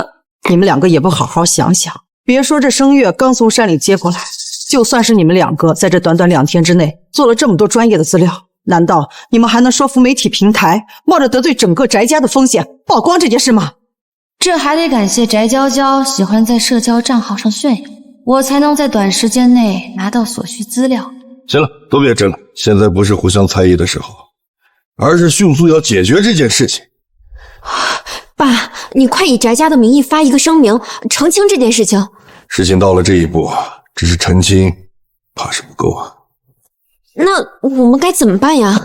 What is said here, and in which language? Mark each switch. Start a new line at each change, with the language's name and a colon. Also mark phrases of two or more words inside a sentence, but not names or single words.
Chinese: 你們兩個也不好好想想，別說這聲月剛從山裡接過來，就算是你們兩個在這短短2天之內做了這麼多專業的資料，難道你們還能說服媒體平台，冒着得罪整個翟家的風險曝光這件事嗎？這還得感謝翟嬌嬌喜歡在社交賬號上炫耀，我才能在短時間內拿到所需資料。行了，都別爭了，現在不是互相猜疑的時候，而是迅速要解決這件事情。爸，你快以翟家的名義發一個聲明，澄清這件事情。事情到了這一步，只是澄清，怕是不夠啊。那我們該怎麼辦呀？